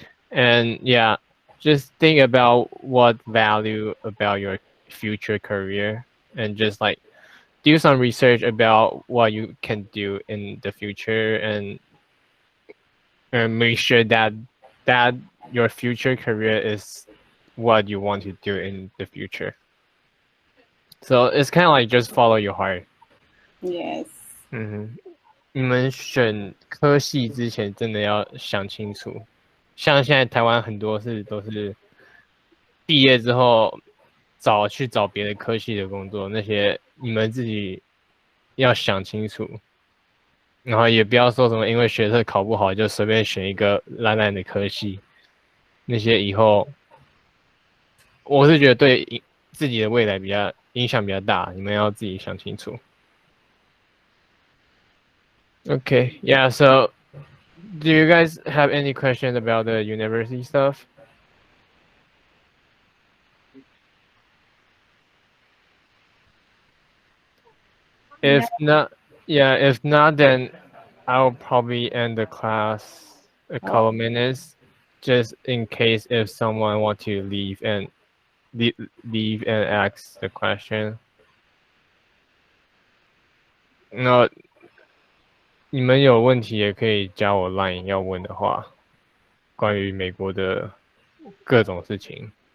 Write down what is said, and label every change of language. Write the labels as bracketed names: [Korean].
[English] And yeah, just think about what value about your future career, and just like do some research about what you can do in the future, and make sure that your future career is what you want to do in the future. So it's kind of like just follow your heart. Yes. [Chinese] 你们选科系之前真的要想清楚。像现在台湾很多都是毕业之后去找别的科系的工作，那些你们自己要想清楚，然后也不要说什么因为学测考不好就随便选一个烂烂的科系，那些以后我是觉得对自己的未来影响比较大，你们要自己想清楚。 [English] Okay, yeah, so do you guys have any questions about the university stuff? If not, then I'll probably end the class a couple minutes, just in case if someone want to leave and ask the question. [Chinese] No, 你们有问题也可以加我 Line 要问的话，关于美国的各种事情。